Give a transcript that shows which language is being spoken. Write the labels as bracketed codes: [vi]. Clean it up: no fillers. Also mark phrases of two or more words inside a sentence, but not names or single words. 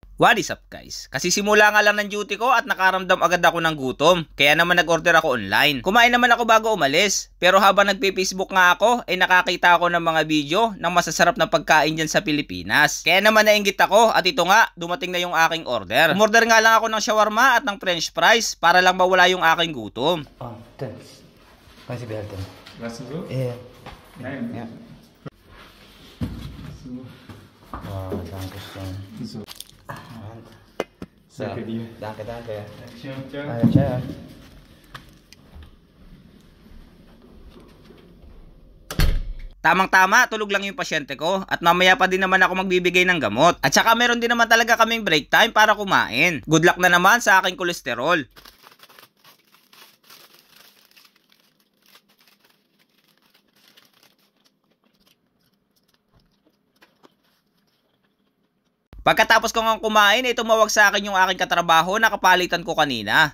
[en] What is up guys? [tl] Kasi simula nga lang ng duty ko at nakaramdam agad ako ng gutom. Kaya naman nag-order ako online. Kumain naman ako bago umalis. Pero habang nagpe-Facebook nga ako, ay nakakita ako ng mga video ng masasarap na pagkain dyan sa Pilipinas. Kaya naman nainggit ako at ito nga, dumating na yung aking order. Umorder nga lang ako ng shawarma at ng [en] french fries [tl] para lang mawala yung aking gutom. [en] Oh, thanks. [fr] Merci bien. [de] Weißt du so? Ja. Nein. Ja. So. Oh, danke schön. So. So, Danke dir. danke. Dankeschön. Ciao. Ciao. [tl] Tamang-tama, tulog lang yung pasyente ko at mamaya pa din naman ako magbibigay ng gamot. At saka meron din naman talaga kaming [en] break time [tl] para kumain. [en] Good luck [tl] na naman sa aking kolesterol. Pagkatapos ko nga kumain, tumawag sa akin yung aking katrabaho na kapalitan ko kanina.